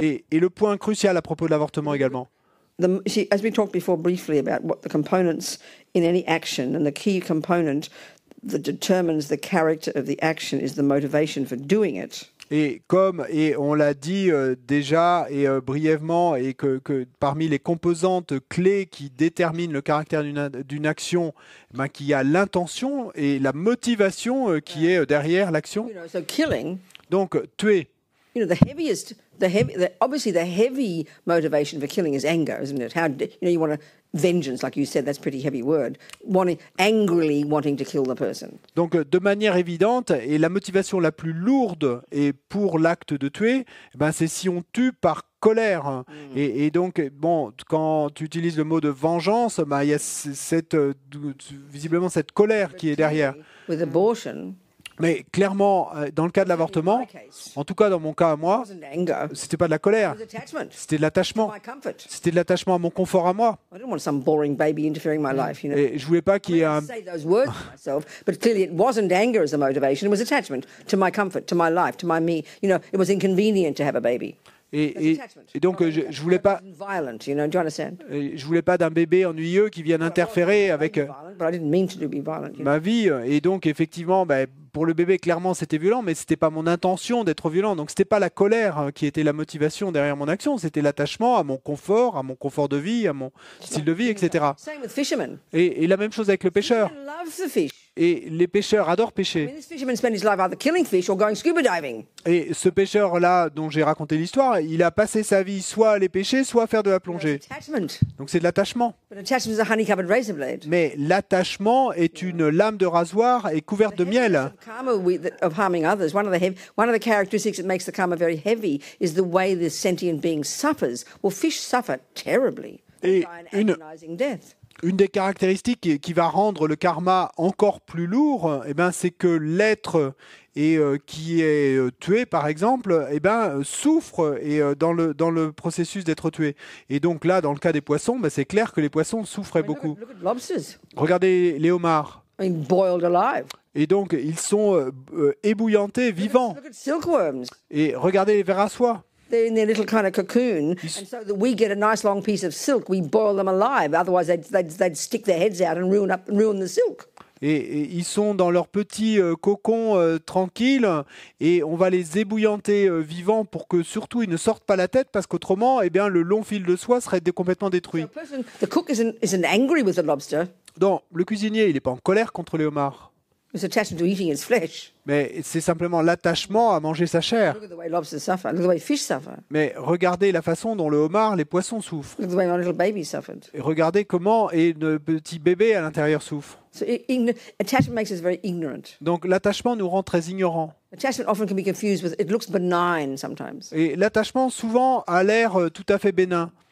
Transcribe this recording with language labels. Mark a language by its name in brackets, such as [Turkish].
[French] Et le point crucial à propos de l'avortement également. [English] As we talked before briefly about what the components in any action, and the key component that determines the character of the action is the motivation for doing it. [French] Et on l'a dit déjà et brièvement, et que parmi les composantes clés qui déterminent le caractère d'une action, qu'il y a l'intention et la motivation qui est derrière l'action. [English] You know, so killing. [French] Donc tuer. [English] You know, obviously the heavy motivation for killing is anger, isn't it? You want vengeance, like you said, that's a pretty heavy word. Angrily wanting to kill the person. [French] Donc de manière évidente, et la motivation la plus lourde et pour l'acte de tuer, c'est si on tue par colère. Et donc, bon, quand tu utilises le mot de vengeance, il y a visiblement cette colère qui est derrière. [English] With abortion, [French] mais clairement, dans le cas de l'avortement, en tout cas dans mon cas à moi, c'était pas de la colère, c'était de l'attachement. C'était de l'attachement à mon confort à moi. [English] I didn't want some boring baby interfering in my life, you know. [French] Et je voulais pas qu'il y ait un... [English] say those words to myself, but clearly it wasn't anger as a motivation, it was attachment to my comfort, to my life, to my me. You know, it was inconvenient to have a baby. [French] Et donc je voulais pas, [English] violent, you know, do you understand? [French] Je voulais pas d'un bébé ennuyeux qui vienne interférer avec [English] But I didn't mean to be violent, you know. [French] ma vie. Et donc effectivement, pour le bébé, clairement, c'était violent, mais c'était pas mon intention d'être violent. Donc c'était pas la colère qui était la motivation derrière mon action, c'était l'attachement à mon confort de vie, à mon style de vie, etc. [English] Same with fishermen. [French] Et la même chose avec le pêcheur. [English] Fishermen love the fish. [French] Et les pêcheurs adorent [English] I mean, [French] pêcher. [English] this fisherman spent his life either killing fish or going scuba diving. [French] Et ce pêcheur-là, dont j'ai raconté l'histoire, il a passé sa vie soit à aller pêcher, soit à faire de la plongée. [English] Attachment. [French] Donc c'est de l'attachement. [English] But attachment is a honey-covered razor blade. [French] Mais l'attachement est une lame de rasoir et couverte de miel. [English] Karma of harming others, one of the characteristics that makes the karma very heavy is the way the sentient being suffers. Well, fish suffer terribly. They die an agonizing death. [French] Une des caractéristiques qui va rendre le karma encore plus lourd, c'est que l'être qui est tué, par exemple, souffre dans le processus d'être tué. Et donc là, dans le cas des poissons, c'est clair que les poissons souffraient beaucoup. [English] Look at lobsters. [French] Regardez les homards. [English] I mean, boiled alive. [French] Et donc, ils sont ébouillantés, vivants. [English] Look at silkworms. [French] Et regardez les vers à soie. [English] They're in their little kind of cocoon, and so that we get a nice long piece of silk, we boil them alive. Otherwise, they'd stick their heads out and ruin the silk. [French] Et ils sont dans leur petit cocon tranquille, et on va les ébouillanter vivants pour que surtout ils ne sortent pas la tête, parce qu'autrement, le long fil de soie serait complètement détruit. [English] The cook isn't angry with the lobster. [French] Donc, le cuisinier, il n'est pas en colère contre les homards. [English] It's attachment to eating its flesh. [French] Mais c'est simplement l'attachement à manger sa chair. [English] Look at the way lobsters suffer. Look at the way fish suffer. [French] Mais regardez la façon dont le homard, les poissons souffrent. [English] Look at the way my little baby suffered. [French] Et regardez comment et le petit bébé à l'intérieur souffre. [English] So attachment makes us very ignorant. [French] Donc l'attachement nous rend très ignorants. [English] Attachment often can be confused with, it looks benign sometimes. [French] Et l'attachement souvent a l'air tout à fait bénin.